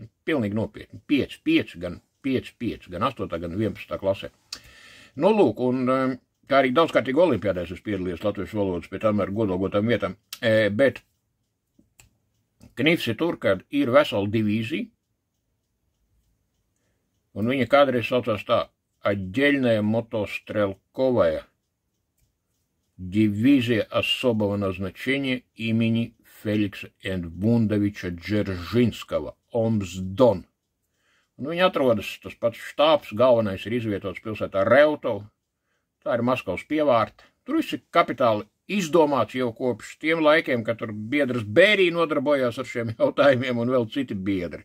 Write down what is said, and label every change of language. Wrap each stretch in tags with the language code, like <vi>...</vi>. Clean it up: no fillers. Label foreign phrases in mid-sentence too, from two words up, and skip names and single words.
<lv>Pilnīgi nopietni. 5, gan 5, gan 8, gan 11 klasē. Nu, lūk, un kā arī daudzkārtīgi olimpiādēs es piedalījos latviešu valodas pie tam ar godalgotām vietām, bet knifs ir tur, kad ir vesela divīzija, un viņa kādreiz saucās tā</lv> <ru>Отдельная мотострелковая дивизия особого назначения имени Феликса Эдмундовича</ru> <lv>Dzeržinskava, Omsdon. Un viņi atrodas, tas pats štābs, galvenais ir izvietots pilsētā Reutov, tā ir Maskavas pievārta. Tur viss ir kapitāli izdomāts jau kopš tiem laikiem, kad tur biedrs Bērī nodarbojās ar šiem jautājumiem un vēl citi biedri.</lv>